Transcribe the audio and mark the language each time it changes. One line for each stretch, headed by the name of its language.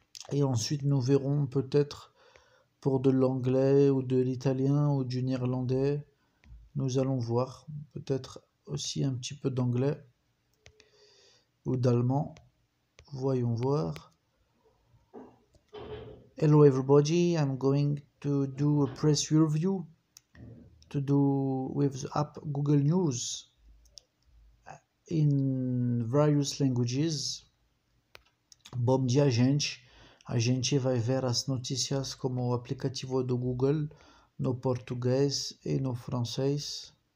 French: Et ensuite nous verrons peut-être pour de l'anglais ou de l'italien ou du néerlandais. Nous allons voir, peut-être aussi un petit peu d'anglais ou d'allemand. Voyons voir.
English: Hello everybody, I'm going to do a press review to do with the app Google News in various languages.
Portuguese: Bom dia, gente. A gente vai ver as notícias como o aplicativo do Google no português e no francês.